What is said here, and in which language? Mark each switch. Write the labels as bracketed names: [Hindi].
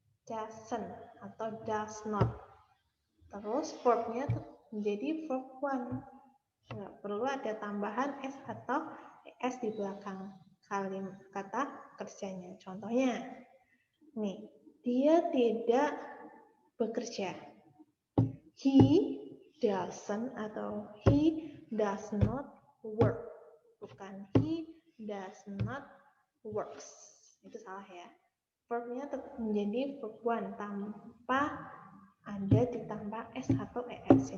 [Indonesian] Doesn't atau does not. Terus verbnya menjadi verb one. Nggak perlu ada tambahan S atau ES di belakang kata kerjanya. Contohnya, nih, dia tidak bekerja. [English] He doesn't atau he does not work. [Indonesian] Bukan [English] he does not works. [Indonesian] Itu salah ya. Verbnya tetap menjadi verb one tanpa ada ditambah S atau ES.